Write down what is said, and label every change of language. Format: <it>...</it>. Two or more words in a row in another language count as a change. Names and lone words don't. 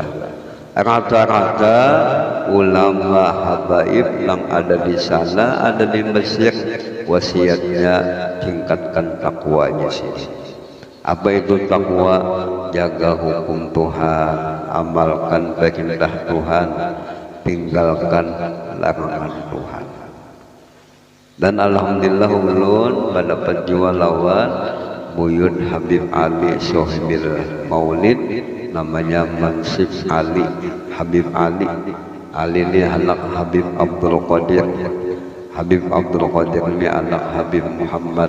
<id>Rata-rata ulama habaib yang ada di sana, ada di Mesir, wasiatnya tingkatkan takwanya sini. Apa itu takwa? Jaga hukum Tuhan, amalkan perintah Tuhan, tinggalkan larangan Tuhan.</id> <bjn>Dan alhamdulillah ulun pada penjual lawan Buyut Habib Ali Sohibil Maulid, namanya Mansib Ali Habib Ali.</bjn> <id>Ali ini anak Habib Abdul Qadir. Habib Abdul Qadir ini anak Habib Muhammad.</id>